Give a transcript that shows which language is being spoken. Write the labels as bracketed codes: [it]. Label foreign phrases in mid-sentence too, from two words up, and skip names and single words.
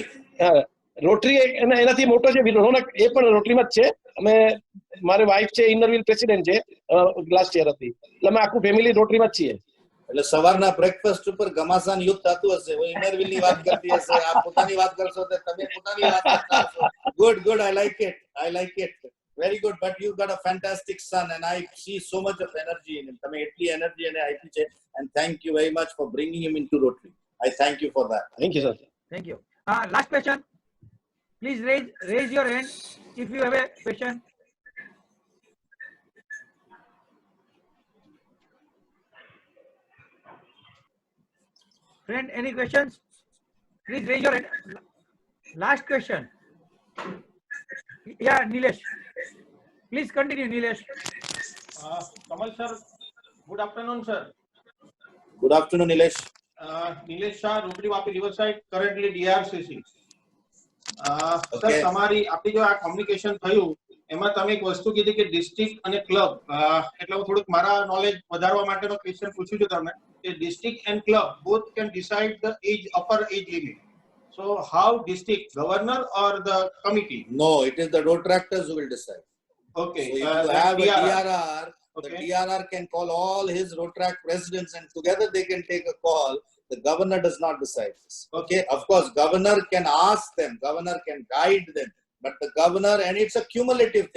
[gu] રોટરી એનાથી મોટો છે રોનક, એ પણ રોટરીમાં જ છે. અમે મારી વાઇફ છે ઇનરવિલ પ્રેસિડેન્ટ છે [en] last year [gu] હતી, એટલે અમે આખું ફેમિલી રોટરીમાં જ છીએ. એટલે સવારના બ્રેકફાસ્ટ ઉપર ઘમાસાન યુદ્ધ થતું હશે. वो ઇનરવિલ ની વાત કરતી હશે, આપ પોતાની વાત કરશો તો તમે પોતાની વાત કરતા હશો. [en] Good, I like it. Very good, but you got a fantastic son and I see so much of energy in him. [gu] તમે એટલી એનર્જી એને આપી છે, [en] and thank you very much for bringing him into Rotary. I thank you for that. Thank you sir. Thank you. Last question. Please raise your hand if you have a question. Friend, any questions? Please raise your hand. Last question. Yeah, Nilesh. Please continue, Nilesh. Kamal sir, good afternoon, sir. Good afternoon, Nilesh. Nilesh Shah, Rotary Vapi Riverside, currently DRCC. Okay. [gu] સર તમારી આપણી જો આ કોમ્યુનિકેશન થયું એમાં તમે એક વસ્તુ કીધી કે ડિસ્ટ્રિક્ટ અને ક્લબ, એટલે હું થોડુંક મારા નોલેજ વધારવા માટેનો ક્વેશ્ચન પૂછું છું તમને કે [en] district and club both can decide the age, upper age limit. So how district governor or the committee? No, it is the Rotractors who will decide. ઓકે, So if you have a DRR, the DRR can call all his Rotract presidents and together they can take a call. The governor does not decide this. Okay, of course, governor can ask them, governor can guide them, but the governor, and it's a cumulative thing.